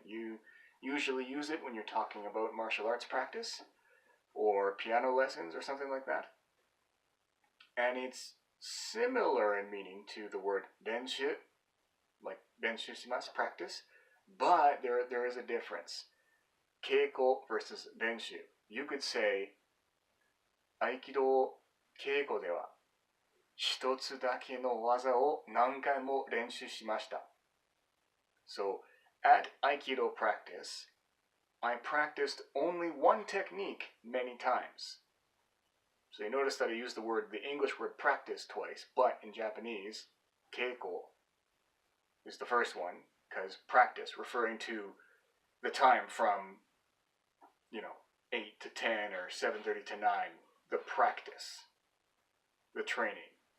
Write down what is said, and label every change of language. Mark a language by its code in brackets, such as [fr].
[en] You usually use it when you're talking about martial arts practice or piano lessons or something like that. And it's similar in meaning to the word renshu, like renshu shimasu, practice, but there is a difference. Keiko versus renshu. [ja] You could say, Aikido keiko de wa 一つだけの技を何回も練習しました. [en] So, at Aikido practice, I practiced only one technique many times. So you notice that I used the English word practice twice, but in Japanese, keiko is the first one, because practice, referring to the time from, 8 to 10 or 7:30 to 9, the practice, the training.